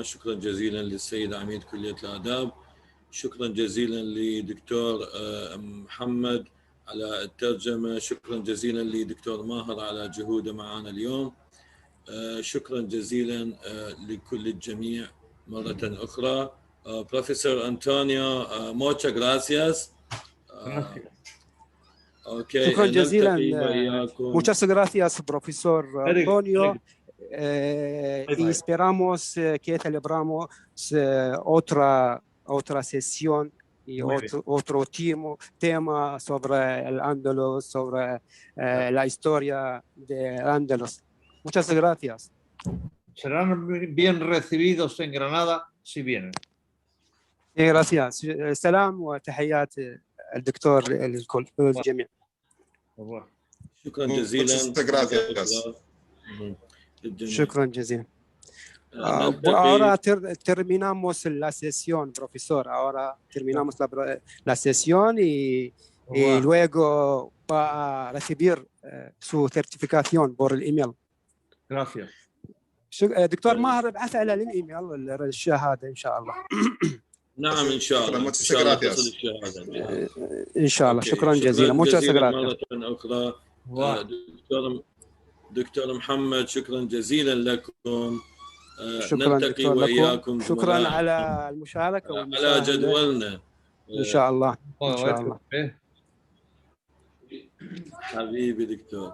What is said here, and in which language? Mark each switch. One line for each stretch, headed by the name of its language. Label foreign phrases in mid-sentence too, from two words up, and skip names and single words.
Arabic: شكرا جزيلا للسيد عميد كلية الآداب. شكرا جزيلا لدكتور محمد على الترجمة. شكرا جزيلا لدكتور ماهر على جهوده معنا اليوم. شكرا جزيلا لكل الجميع مرة أخرى. بروفيسور أنطونيو
Spanish: muchas gracias.
Arabic: شكرا جزيلا.
Spanish: Muchas gracias, profesor Antonio. Y esperamos que celebramos otra sesión y otro tema sobre el Andalus, sobre la historia de Andalus. Muchas gracias. Serán bien recibidos en Granada si vienen. Gracias.
Arabic: سلام وتحيات الدكتور للكل الجميع. شكرا جزيلا. شكرا جزيلا.
Spanish: Ahora terminamos la sesión, profesor. Ahora terminamos la sesión y luego va a recibir su certificación por el email. Gracias.
Arabic: دكتور ماهر ابعث على الايميل الشهاده ان شاء الله. نعم ان شاء الله. ان شاء الله. شكرا جزيلا.
Spanish: muchas gracias.
Arabic: مرة أخرى دكتور محمد شكرا جزيلا لكم. شكرا نلتقي وإياكم. شكرا على المشاركة على جدولنا إن شاء الله. إن شاء الله. حبيبي دكتور.